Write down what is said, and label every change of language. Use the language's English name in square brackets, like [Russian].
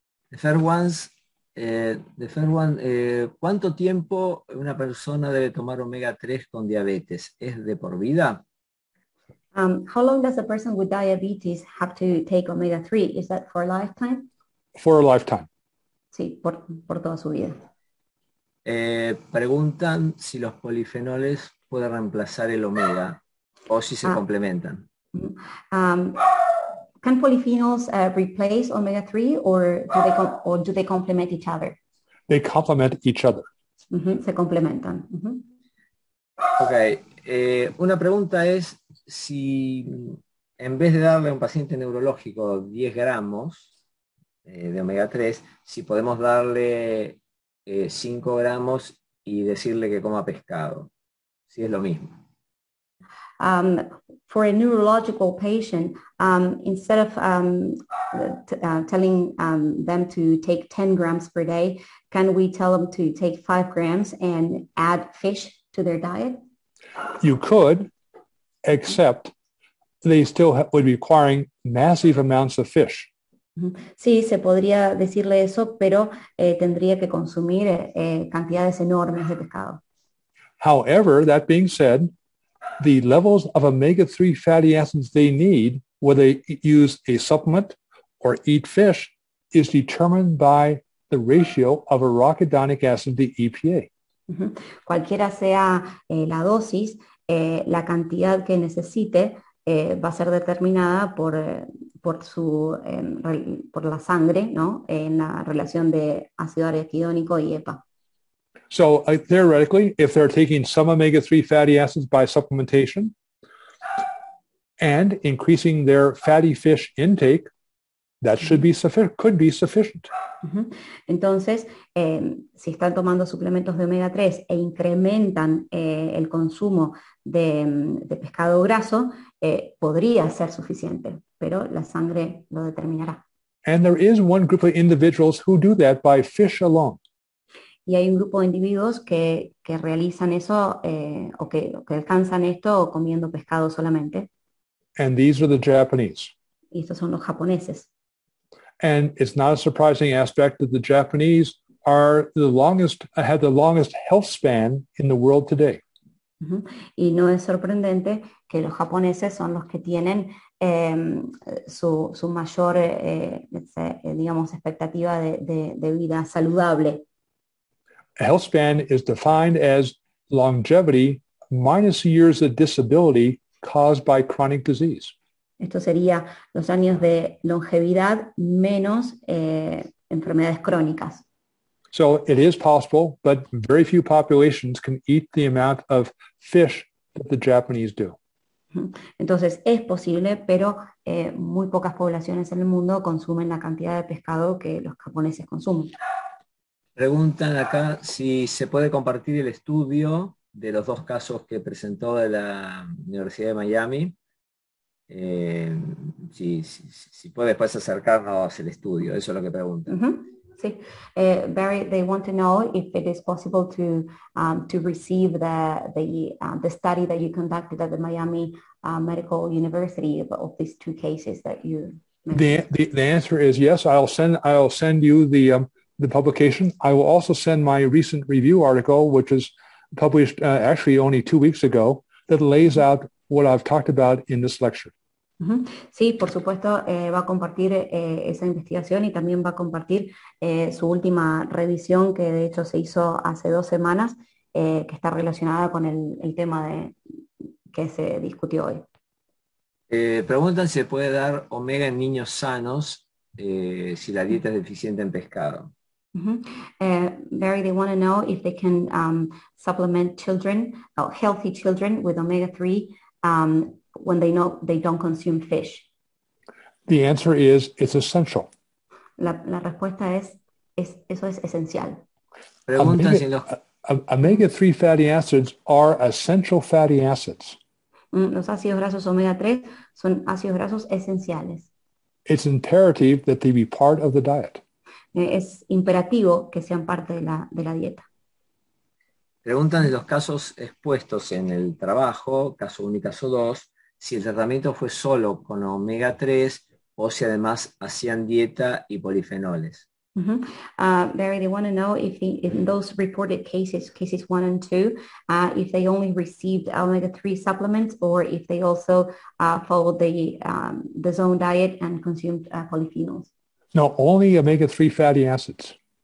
[English] The first one, [Spanish] ¿cuánto tiempo una persona debe tomar omega 3 con diabetes? ¿Es de por vida? [English] How long does a person with diabetes have to take omega-3? Is that for a lifetime? For a lifetime. [Spanish] Sí, por toda su vida. Preguntan si los polifenoles pueden reemplazar el omega o si se complementan. [English] Can polyphenols replace omega-3 or do they complement each other? They complement each other. [Spanish] Se complementan. Ok. Una pregunta es si en vez de darle a un paciente neurológico 10 gramos de omega 3, si podemos darle 5 gramos y decirle que coma pescado, si es lo mismo. [English] For a neurological patient, instead of telling them to take 10 grams per day, can we tell them to take 5 grams and add fish to their diet? You could, except they still would be requiring massive amounts of fish. [Spanish] Sí, se podría decirle eso, pero tendría que consumir cantidades enormes de pescado. [English] However, that being said, the levels of omega-3 fatty acids they need, whether they use a supplement or eat fish, is determined by the ratio of arachidonic acid to EPA. [Spanish] Cualquiera sea la dosis, la cantidad que necesite va a ser determinada por la sangre, ¿no? En la relación de ácido araquidónico y EPA. [English] So theoretically, if they're taking some omega-3 fatty acids by supplementation and increasing their fatty fish intake, that could be sufficient. [Spanish] Entonces, si están tomando suplementos de omega 3 e incrementan el consumo de pescado graso, podría ser suficiente, pero la sangre lo determinará. [English] And there is one group of individuals who do that by fish alone. [Spanish] Y hay un grupo de individuos que realizan eso o que alcanzan esto comiendo pescado solamente. [English] And these are the Japanese. [Spanish] Y estos son los japoneses. [English] And it's not a surprising aspect that the Japanese have the longest health span in the world today. [Spanish] Y no es sorprendente que los japoneses son los que tienen su mayor, digamos, expectativa de vida saludable. [English] A health span is defined as longevity minus years of disability caused by chronic disease. [Spanish] Esto sería los años de longevidad menos enfermedades crónicas. [English] So it is possible, but very few populations can eat the amount of fish that the Japanese do. [Spanish] Entonces es posible, pero muy pocas poblaciones en el mundo consumen la cantidad de pescado que los japoneses consumen. Preguntan acá si se puede compartir el estudio de los dos casos que presentó de la Universidad de Miami. Si puede después acercarnos el estudio, eso es lo que preguntan. Sí. [English] Barry, they want to know if it is possible to receive the study that you conducted at the Miami Medical University of these two cases that you mentioned. The answer is yes. I'll send you the publication. I will also send my recent review article, which was published actually only 2 weeks ago, that lays out what I've talked about in this lecture. [Spanish] Sí, por supuesto, va a compartir esa investigación y también va a compartir su última revisión que de hecho se hizo hace 2 semanas, que está relacionada con el tema que se discutió hoy. Preguntan si se puede dar omega en niños sanos si la dieta es deficiente en pescado. [English] Barry, they want to know if they can supplement children, healthy children with omega-3 when they know they don't consume fish. The answer is it's essential. [Spanish] La respuesta es eso es esencial. Preguntan si los [English] omega-3 fatty acids are essential fatty acids. [Spanish] Los ácidos grasos omega-3 son ácidos grasos esenciales. [English] It's imperative that they be part of the diet. [Spanish] Es imperativo que sean parte de la dieta. Preguntan de los casos expuestos en el trabajo, caso 1 y caso 2, si el tratamiento fue solo con omega 3 o si además hacían dieta y polifenoles. [English] Barry, they want to know if in those reported cases 1 and 2, if they only received omega-3 supplements or if they also followed the zone diet and consumed polyphenols. No, only omega-3 fatty acids.